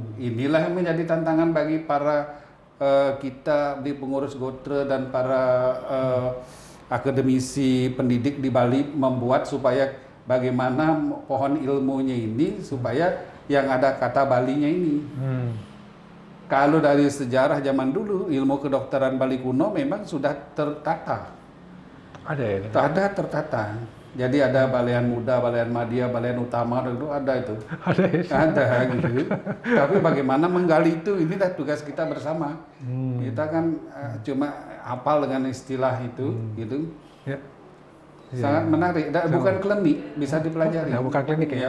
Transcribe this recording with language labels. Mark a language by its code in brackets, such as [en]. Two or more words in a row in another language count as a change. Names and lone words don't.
[id] Inilah yang menjadi tantangan bagi para kita di pengurus Gotra dan para akademisi pendidik di Bali membuat supaya bagaimana pohon ilmunya ini supaya yang ada kata Balinya ini. Kalau dari sejarah zaman dulu ilmu kedokteran Bali kuno memang sudah tertata. Ada ya? Ada tertata. Jadi ada balean muda, balean madya, balean utama, itu ada itu. Ada gitu. Tapi bagaimana menggali itu, ini dah tugas kita bersama. Kita kan cuma hafal dengan istilah itu, gitu. Ya. Sangat menarik. Bukan klinik, bisa dipelajari. Bukan klinik ya?